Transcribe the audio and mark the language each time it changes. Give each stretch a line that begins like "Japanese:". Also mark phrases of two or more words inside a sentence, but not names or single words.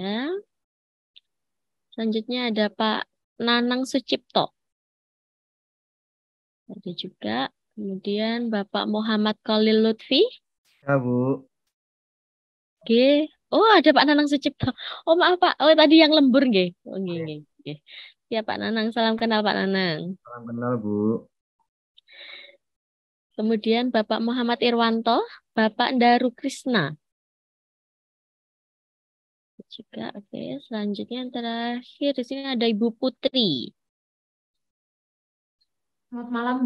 Indonesian: Selanjutnya ada Pak Nanang Sucipto. Ada juga. Kemudian Bapak Muhammad Khalil Lutfi. Ya Bu. Oke, Oh, ada Pak Nanang Sucipto. Oh, maaf Pak. Oh, tadi yang lembur nggih.
Javanese: Oh, nggih, nggih, nggih.
Indonesian: Ya, Pak Nanang, salam kenal Pak Nanang. Salam kenal, Bu. Kemudian Bapak Muhammad Irwanto, Bapak Daru Krisna. Juga, oke. Selanjutnya yang terakhir di sini ada Ibu Putri. Selamat malam, Bu.